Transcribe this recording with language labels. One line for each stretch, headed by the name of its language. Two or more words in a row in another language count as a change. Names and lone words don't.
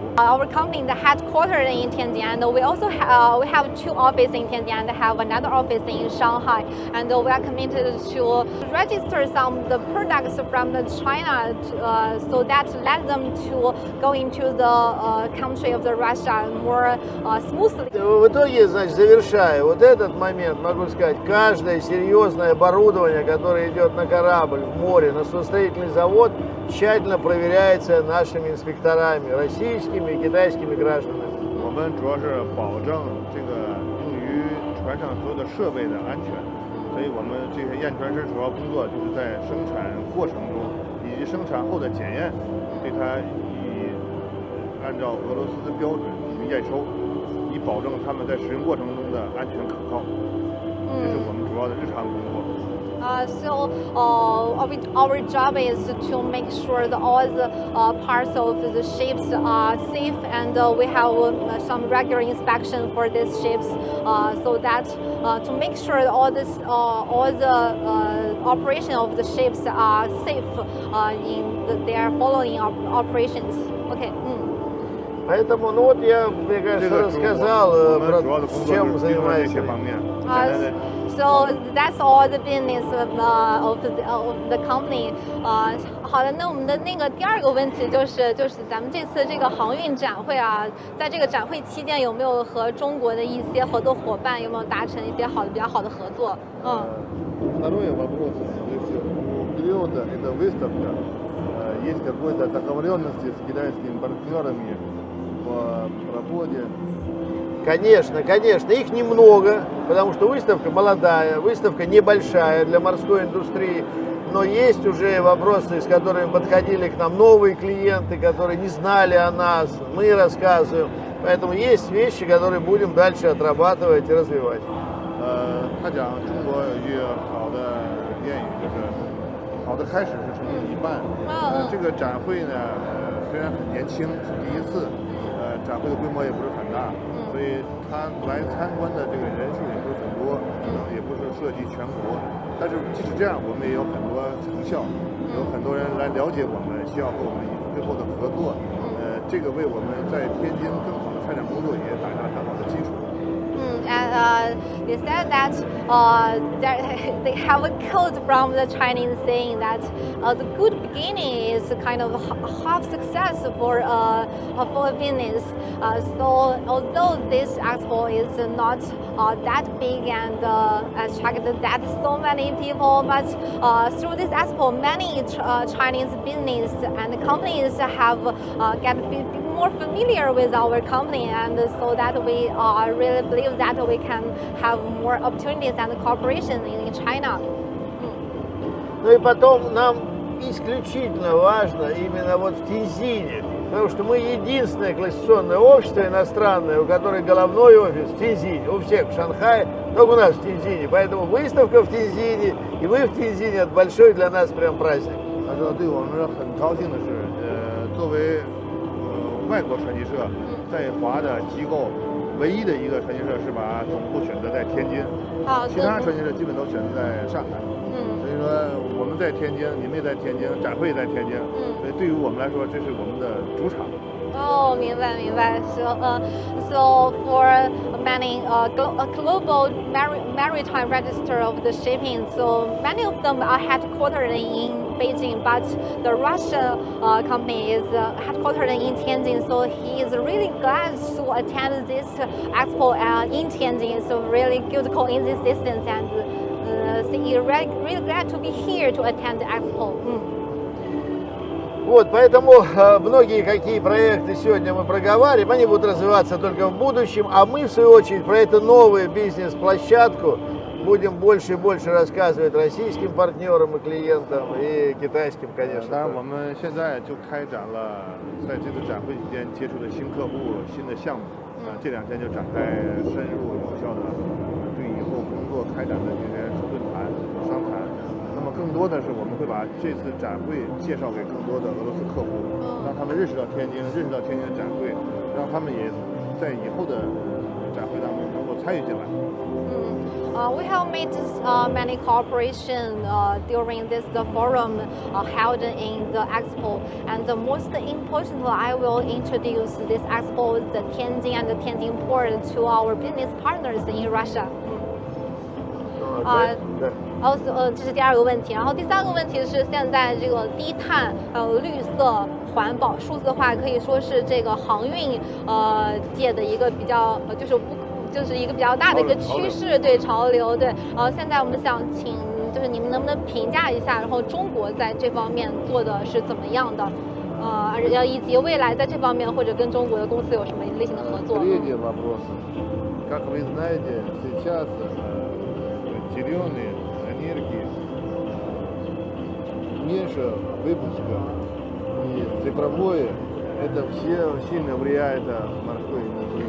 English: Our company is headquartered in Tianjin, and we also have 2 offices in Tianjin and have another office in Shanghai. And we are committed to register some of the products from China, so that let them to go into the country of the Russia more smoothly.
Russian: В итоге, значит, завершая вот этот момент, могу сказать, каждое серьезное оборудование, которое идет на корабль, в море, на судостроительный завод, тщательно проверяется нашими инспекторами, российскими и китайскими гражданами.
Chinese: 我们主要是保证这个用于船上所有的设备的安全，所以我们这些验船师主要工作就是在生产过程中以及生产后的检验，对它以按照俄罗斯的标准进行验收，以保证他们在使用过程中的安全可靠。这是我们主要的日常工作。
English: So our job is to make sure that all the parts of the ships are safe, and we have some regular inspection for these ships, so that to make sure that all the operation of the ships are safe in their following operations. Okay.
Russian: Поэтому, ну вот я, мне кажется, рассказал, чем занимаюсь.
English: So that's all the business of the company.
Chinese: 好的，那我们的那个第2个问题就是咱们这次这个航运展会啊，在这个展会期间有没有和中国的一些合作伙伴有没有达成一些比较好的合作
Russian: Второй вопрос. У периода этой выставки есть какой-то договоренности с китайскими партнерами по работе? Конечно, конечно, их немного, потому что выставка молодая, выставка небольшая для морской индустрии, но есть уже вопросы, с которыми подходили к нам новые клиенты, которые не знали о нас, мы рассказываем, поэтому есть вещи, которые будем дальше отрабатывать и развивать.
Chinese: 他讲中国有句好的谚语，就是好的开始是成功的一半。这个展会呢，虽然很年轻，是第一次，展会的规模也不是很大，所以他来参观的这个人数也不是很多，也不是涉及全国。但是即使这样，我们也有很多成效，有很多人来了解我们，需要和我们最后的合作。这个为我们在天津更好的开展工作也打下了很好的基础。
English: And they said that they have a quote from the Chinese saying that the good beginning is kind of half success for a business. So although this expo is not that big and attracted that so many people, but through this expo, many Chinese business and companies have get more familiar with our company, and so that we really believe that we can have more opportunities and cooperation in China.
Russian: Ну и потом нам исключительно важно именно вот в Тяньцзине Потому что мы единственное классификационное общество иностранное, у которого головной офис в Тяньзине, у всех в Шанхае, только у нас в Тяньзине. Поэтому выставка в Тяньзине, и мы в Тяньзине, это большой для нас прям праздник.
Chinese: 他说对我们很高兴的是，作为外国传奇社在华的机构，唯一的一个传奇社是把总部选择在天津，其他传奇社基本都选择在上海。所以说我们在天津，你们也在天津，展会也在天津，所以对于我们来说，这是我们的主场。
English: Oh,
Chinese: 明白明白。
English: So for many global maritime register of the shipping, so many of them are headquartered in Beijing, but the Russian company is headquartered in Tianjin. So he is really glad to attend this expo in Tianjin. So really good coincidence, and he's really glad to be here to attend the expo.
Russian: Вот, поэтому многие какие проекты сегодня мы проговариваем, они будут развиваться только в будущем, а мы, в свою очередь, про эту новую бизнес-площадку будем больше и больше рассказывать российским партнерам и клиентам, и китайским, конечно.
Chinese: 当然，我们现在就开展了在这次展会期间接触的新客户、新的项目，这2天就展开深入有效的对以后工作开展的这些论坛、商谈。那么更多的是我们会把这次展会介绍给更多的俄罗斯客户，让他们认识到天津，认识到天津的展会，让他们也在以后的展会当中能够参与进来。
English: We have made many cooperation during this forum held in the expo, and the most important, I will introduce this expo, the Tianjin and the Tianjin port, to our business partners in Russia.
Chinese: 这是第2个问题，然后第3个问题是现在这个低碳、绿色、环保、数字化可以说是这个航运界的一个比较就是一个比较大的一个趋势，对潮流，对。现在我们想请就是你们能不能评价一下，然后中国在这方面做的是怎么样的，以及未来在这方面或者跟中国的公司有什么类型的合作
Russian: ？Третий вопрос. Как вы знаете, сейчас зеленой энергии меньше выпуска, и цифровое это все сильно влияет на морской энергии.